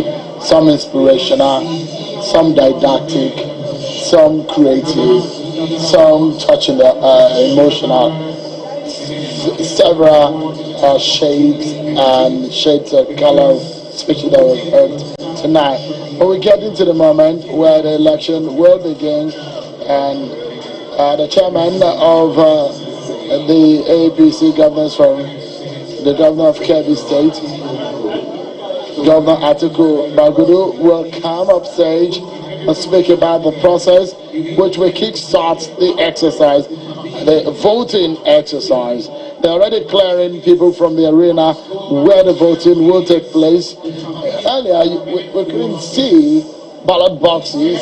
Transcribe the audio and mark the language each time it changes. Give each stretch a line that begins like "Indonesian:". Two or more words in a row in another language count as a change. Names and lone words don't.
English: Some inspirational, some didactic, some creative, some touching the emotional, several shades of color speeches that we've heard tonight. But we get into the moment where the election will begin, and the chairman of the APC Governors Forum, the governor of Kebbi State, Governor Atiku Bagudu, will come up stage and speak about the process which will kickstart the exercise, the voting exercise. They're already clearing people from the arena where the voting will take place. Earlier, we couldn't see ballot boxes.